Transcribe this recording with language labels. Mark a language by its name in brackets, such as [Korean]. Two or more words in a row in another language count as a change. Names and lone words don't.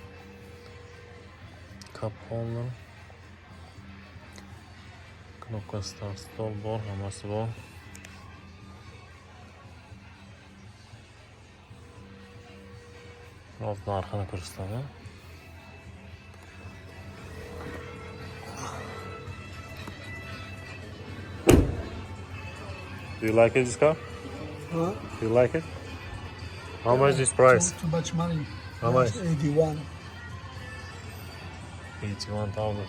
[Uzbek] Kapağının knopkası da stol bor, hammasi bor. Biraz narxini ko'rsatadi. [English] Do you like it, this car? Huh? Do you like it? How much is price? Too much money. How much? 81. 81,000.